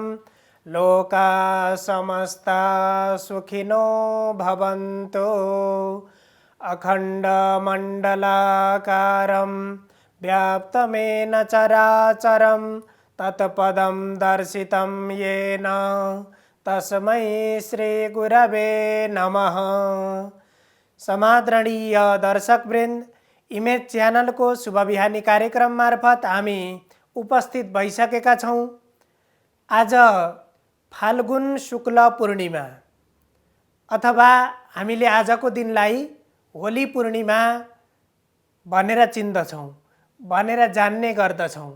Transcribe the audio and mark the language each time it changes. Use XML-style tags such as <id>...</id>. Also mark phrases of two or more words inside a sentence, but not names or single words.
<sa>लोकाः समस्ताः सुखिनो भवन्तु। अखण्डमण्डलाकारं व्याप्तमेन चराचरं तत्पदं दर्शितं येन तस्मै श्रीगुरवे नमः।</sa> <ne>समादरणीय दर्शकवृन्द, इमेज च्यानलको शुभ बिहानी कार्यक्रम मार्फत हामी उपस्थित भइसकेका छौँ। आज फाल्गुन शुक्ल पूर्णिमा अथवा हामीले आजको दिनलाई होली पूर्णिमा भनेर चिन्दछौँ, भनेर जान्ने गर्दछौँ।</ne>